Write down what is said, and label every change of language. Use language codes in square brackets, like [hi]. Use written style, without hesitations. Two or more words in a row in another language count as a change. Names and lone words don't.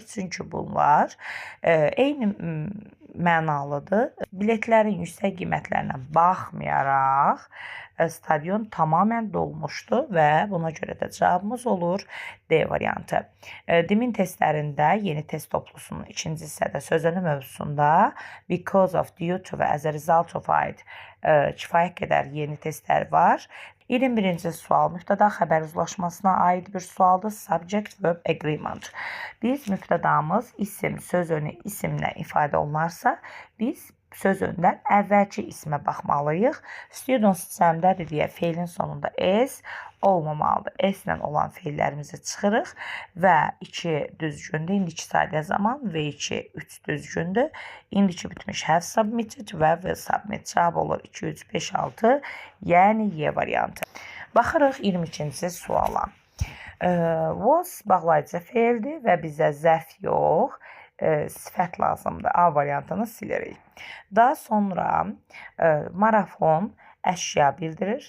[az] Çünki bunlar eyni mənalıdır. Biletlərin yüksək qiymətlərinə baxmayaraq stadion tamamilə dolmuşdu və buna görə də cavabımız olur D variantı. Dimin testlərində yeni test toplusunun ikinci hissədə sözünü mövzusunda [en] because of, due to [az] və [en] as a result of [az] ait kifayət qədər yeni testlər var. 21-ci sual mübtəda xəbər uzlaşmasına aid bir sualdır. [en] Subject verb agreement. [az] Biz mübtədamız isim, söz önü isimlə ifadə olunarsa, biz söz öndən əvvəlki ismə baxmalıyıq. Students cəmdədir deyə feilin sonunda s olmamalıdır. S ilə olan feillərimizi çıxırıq və 2 düzgündür. İndiki sayda zaman V2 3 düzgündür. İndiki bitmiş [en] have submitted [az] və [en] will submit. [az] Cavab olur 2, 3, 5, 6, yəni Y variantı. Baxırıq 22-ci suala. Was bağlayıcı feildir və bizə zərf yox, sifət lazımdır. A variantını silirik. Daha sonra marafon əşya bildirir.